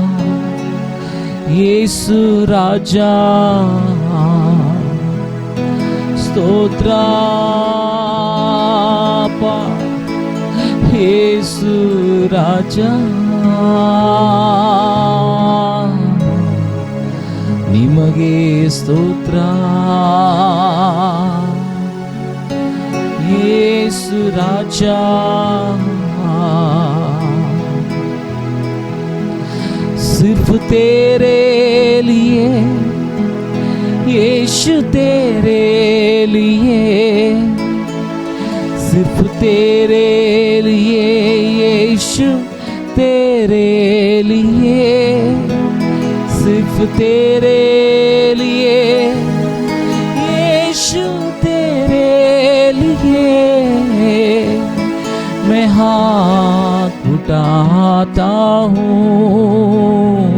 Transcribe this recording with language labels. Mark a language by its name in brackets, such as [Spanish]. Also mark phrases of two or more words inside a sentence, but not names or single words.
[Kannada] ಯೇಸು ರಾಜ, ಸ್ತೋತ್ರ ಯೇಸು ರಾಜ, ನಿಮಗೆ ಸ್ತೋತ್ರ ಯೇಸು ರಾಜ. [Hindi] सिर्फ तेरे लिए यीशु, तेरे लिए, सिर्फ तेरे लिए यीशु, तेरे लिए, सिर्फ तेरे लिए यीशु, तेरे लिए मैं हाथ उठाता हूँ।